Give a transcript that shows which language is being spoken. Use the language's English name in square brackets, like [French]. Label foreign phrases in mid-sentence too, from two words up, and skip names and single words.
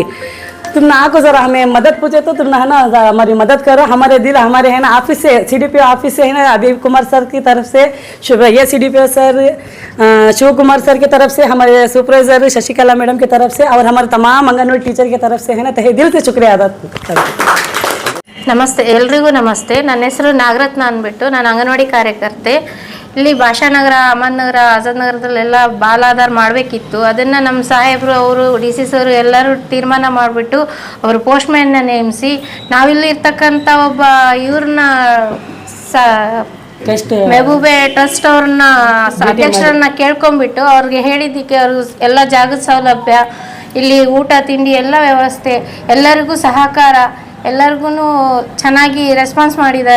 [Hindi] तुम ना आको ज़रा हमें मदद पूछे तो तुम ना है ना हमारी मदद करो। हमारे हमारे है ना ऑफिस से [English] CDP office [Hindi] से है ना अभी कुमार सर की तरफ से ये CDP सर शिव कुमार सर की तरफ से, हमारे सुपरवाइजर शशिकला मैडम की तरफ से और हमारे तमाम आंगनवाड़ी टीचर की तरफ से है ना तहे दिल से शुक्रिया अदा करते। [Kannada] ನಮಸ್ತೆ, ಎಲ್ರಿಗೂ ನಮಸ್ತೆ. ನನ್ನ ಹೆಸರು ನಾಗರತ್ನ ಅಂದ್ಬಿಟ್ಟು, ನಾನು ಅಂಗನವಾಡಿ ಕಾರ್ಯಕರ್ತೆ. ಇಲ್ಲಿ ಭಾಷಾನಗರ, ಅಹಮದ್ನಗರ, ಆಜಾದ್ ನಗರದಲ್ಲೆಲ್ಲ ಬಾಲಾಧಾರ್ ಮಾಡಬೇಕಿತ್ತು. ಅದನ್ನು ನಮ್ಮ ಸಾಹೇಬರು ಅವರು DC ಸರು ಎಲ್ಲರೂ ತೀರ್ಮಾನ ಮಾಡಿಬಿಟ್ಟು ಅವರು ಪೋಸ್ಟ್ಮ್ಯಾನ್ನ ನೇಮಿಸಿ ನಾವಿಲ್ಲಿ ಇರ್ತಕ್ಕಂಥ ಒಬ್ಬ ಇವ್ರನ್ನ ಮೆಹಬೂಬೆ ಟ್ರಸ್ಟ್ ಅವ್ರನ್ನ ಅಧ್ಯಕ್ಷರನ್ನ ಕೇಳ್ಕೊಂಡ್ಬಿಟ್ಟು ಅವ್ರಿಗೆ ಹೇಳಿದ್ದಕ್ಕೆ ಅವರು ಎಲ್ಲ ಜಾಗದ ಸೌಲಭ್ಯ, ಇಲ್ಲಿ ಊಟ ತಿಂಡಿ ಎಲ್ಲ ವ್ಯವಸ್ಥೆ, ಎಲ್ಲರಿಗೂ ಸಹಕಾರ, ಎಲ್ಲರಿಗೂ ಚೆನ್ನಾಗಿ ರೆಸ್ಪಾನ್ಸ್ ಮಾಡಿದ್ದಾರೆ.